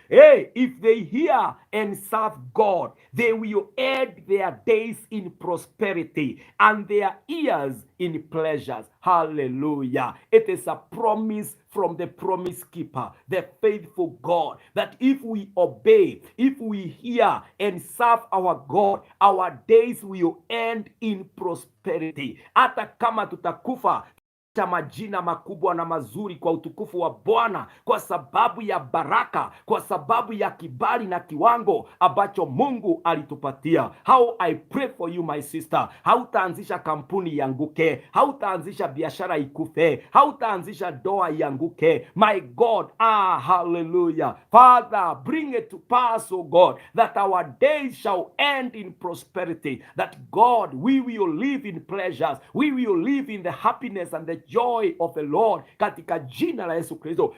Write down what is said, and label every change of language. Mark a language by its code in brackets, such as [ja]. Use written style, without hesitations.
[en] Hey, if they hear and serve God, they will end their days in prosperity and their years in pleasures. Hallelujah. It is a promise from the promise keeper, the faithful God, that if we obey, if we hear and serve our God, our days will end in prosperity. [sw] Hata kama tutakufa majina makubwa na mazuri kwa utukufu wa Bwana, kwa sababu ya baraka, kwa sababu ya kibali na kiwango ambacho Mungu alitupatia. [en] How I pray for you my sister. [sw] Hautaanzisha kampuni ianguke, hautaanzisha biashara ikufe, hautaanzisha doa ianguke. [en] My God, hallelujah. Father, bring it to pass, oh God, that our days shall end in prosperity, that God, we will live in pleasures, we will live in the happiness and the joy of the Lord, [sw] katika jina la Yesu Kristo.